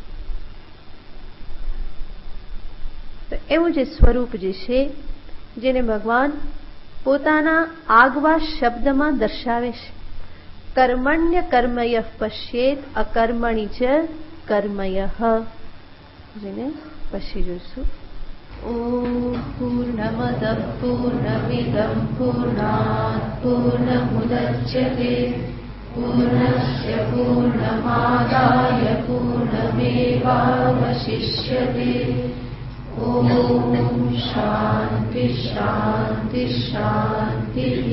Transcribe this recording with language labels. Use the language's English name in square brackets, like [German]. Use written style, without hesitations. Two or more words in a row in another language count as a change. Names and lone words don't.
[Gujarati] તો એવું જે સ્વરૂપ જે છે જેને ભગવાન પોતાના આગવા શબ્દમાં દર્શાવે છે. [Sanskrit] કર્મણ્ય કર્મયઃ પશ્યેત અકર્મણિ ચ કર્મયઃ, [Gujarati] જેને પછી જોઈશું. [Sanskrit] ઓમ પૂર્ણમદ પૂર્ણમિદં પૂર્ણાત પૂર્ણમુદચ્યતે પૂર્ણસ્ય પૂર્ણમાદાય પૂર્ણમેવાવશિષ્યતે. ओम शांति शांति शांति।